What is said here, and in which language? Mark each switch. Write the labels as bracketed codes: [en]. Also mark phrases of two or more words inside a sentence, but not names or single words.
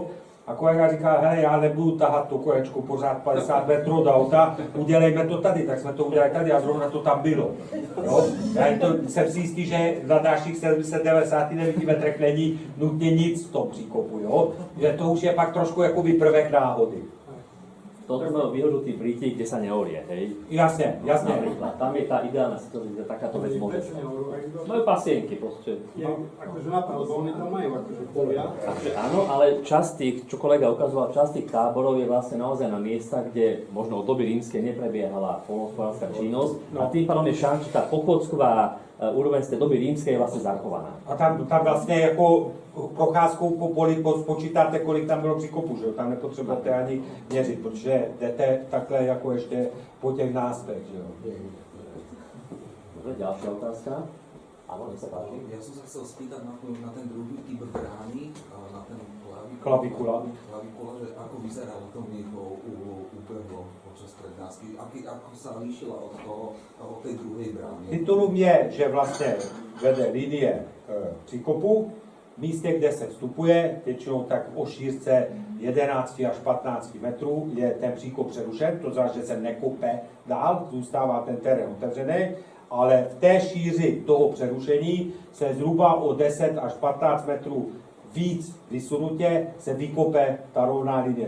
[cs] A kolega říká, hele, já nebudu tahat to kolečko pořád 50 metrů od auta, udělejme to tady, tak jsme to udělali tady a zrovna to tam bylo. Jo? Já jsem si jistý, že na dalších 799 metrech není nutně nic v tom příkopu, jo? Že to už je pak trošku jako prvek náhody. [sk] Toto majú výhodu tí Briti, kde sa neorie, hej? Jasne. Napríklad, tam je tá ideálna situácia, kde takáto vec môže stať. Majú pasienky, proste. Akože na to, lebo oni tam majú akože polia. Takže áno, ale časť tých, čo kolega ukazoval, časť tých táborov je vlastne naozaj na miestach, kde možno od doby rímskej neprebiehala poľnohospodárska činnosť a tým pádom je šanca, že tá pochodková úroveň z tej doby rímskej je vlastne zachovaná. [cs] A tam vlastně jako procházkou po poli spočítáte, kolik tam bylo příkopu, že jo? Tam nepotřebujete ani měřit, protože jdete takhle jako ještě po těch náspech, že jo? [sk] Dobre, ďalšia otázka. Áno, nech sa páči. Ja som sa chcel spýtať na ten druhý typ brány, na ten Klavikula. že ako vyzeralo to mniecho ubehlo počas prednášky, ako sa líšila od tej druhej brány. [cs] Titulum je, že vlastně vede linie příkopu, v místě, kde se vstupuje, většinou tak o šířce 11 až 15 metrů, je ten příkop přerušen, to znamená, že se nekope dál, zůstává ten terén otevřený, ale v té šíři toho přerušení se zhruba o 10 až 15 metrů víc vysunutě se vykope ta rovná linie.